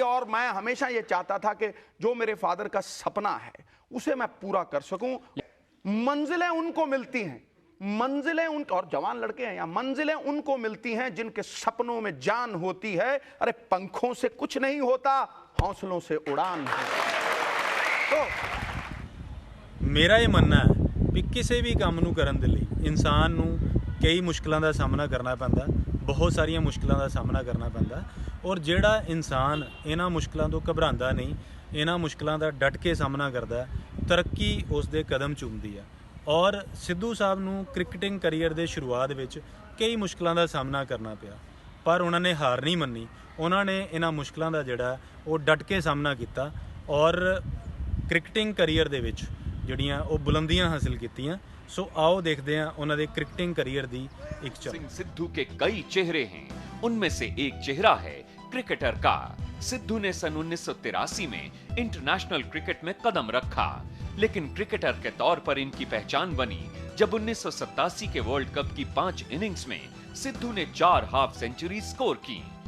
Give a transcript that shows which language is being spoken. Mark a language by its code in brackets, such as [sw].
[hi] और मैं हमेशा ये चाहता था कि जो मेरे फादर का सपना है उसे मैं पूरा कर सकूं। मंजिलें उनको मिलती हैं, मंजिलें उन, और जवान लड़के हैं यहाँ, मंजिलें उनको मिलती हैं जिनके सपनों में जान होती है। अरे पंखों से कुछ नहीं होता, हौसलों से उड़ान है। तो [pa] ਮੇਰਾ ਇਹ ਮੰਨਣਾ ਹੈ ਵੀ ਕਿਸੇ ਵੀ ਕੰਮ ਨੂੰ ਕਰਨ ਦੇ ਲਈ ਇਨਸਾਨ ਨੂੰ ਕਈ ਮੁਸ਼ਕਲਾਂ ਦਾ ਸਾਹਮਣਾ ਕਰਨਾ ਪੈਂਦਾ, ਬਹੁਤ ਸਾਰੀਆਂ ਮੁਸ਼ਕਲਾਂ ਦਾ ਸਾਹਮਣਾ ਕਰਨਾ ਪੈਂਦਾ। ਔਰ ਜਿਹੜਾ ਇਨਸਾਨ ਇਹਨਾਂ ਮੁਸ਼ਕਲਾਂ ਤੋਂ ਘਬਰਾਉਂਦਾ ਨਹੀਂ, ਇਹਨਾਂ ਮੁਸ਼ਕਲਾਂ ਦਾ ਡਟ ਕੇ ਸਾਹਮਣਾ ਕਰਦਾ, ਤਰੱਕੀ ਉਸ ਦੇ ਕਦਮ ਚੁੰਮਦੀ ਆ। ਔਰ ਸਿੱਧੂ ਸਾਹਿਬ ਨੂੰ ਕ੍ਰਿਕਟਿੰਗ ਕਰੀਅਰ ਦੇ ਸ਼ੁਰੂਆਤ ਵਿੱਚ ਕਈ ਮੁਸ਼ਕਲਾਂ ਦਾ ਸਾਹਮਣਾ ਕਰਨਾ ਪਿਆ, ਪਰ ਉਹਨਾਂ ਨੇ ਹਾਰ ਨਹੀਂ ਮੰਨੀ। ਉਹਨਾਂ ਨੇ ਇਹਨਾਂ ਮੁਸ਼ਕਲਾਂ ਦਾ ਜਿਹੜਾ ਉਹ ਡਟ ਕੇ ਸਾਹਮਣਾ ਕੀਤਾ ਔਰ ਕ੍ਰਿਕਟਿੰਗ ਕਰੀਅਰ ਦੇ ਵਿੱਚ ਜਿਹੜੀਆਂ ਉਹ ਬੁਲੰਦੀਆਂ ਹਾਸਿਲ ਕੀਤੀਆਂ। [hi] ਸੋ आओ देखते हैं उन्होंने क्रिकेटिंग करियर दी एक सिंह सिद्धू के कई चेहरे हैं, उनमें से एक चेहरा है क्रिकेटर का। सिद्धू ने सन 1983 में इंटरनेशनल क्रिकेट में कदम रखा, लेकिन क्रिकेटर के तौर पर इनकी पहचान बनी जब 1987 के वर्ल्ड कप की 5 इनिंग्स में सिद्धू ने 4 हाफ सेंचुरी स्कोर की।